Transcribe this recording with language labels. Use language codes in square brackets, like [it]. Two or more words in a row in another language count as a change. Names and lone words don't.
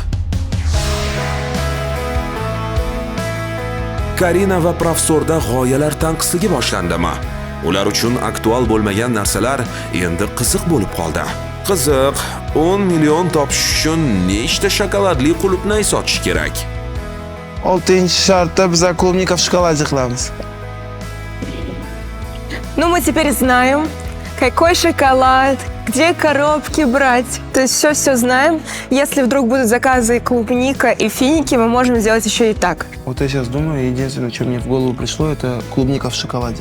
[uz] Karina va professorda g'oyalar tanqisligi boshlandimi? Ular uchun aktual bo'lmagan narsalar endi qiziq bo'lib qoldi. Qiziq, 10 million topish uchun nechta shokoladli qulupnay sotish kerak? 6-shartda biz [ru] клубника в шоколаде [uz] qilamiz. [ru] Ну, мы теперь знаем, какой шоколад, где коробки брать. То есть все знаем. Если вдруг будут заказы клубника и финики, мы можем сделать еще и так. Вот я сейчас думаю, единственное, что мне в голову пришло, это клубника в шоколаде.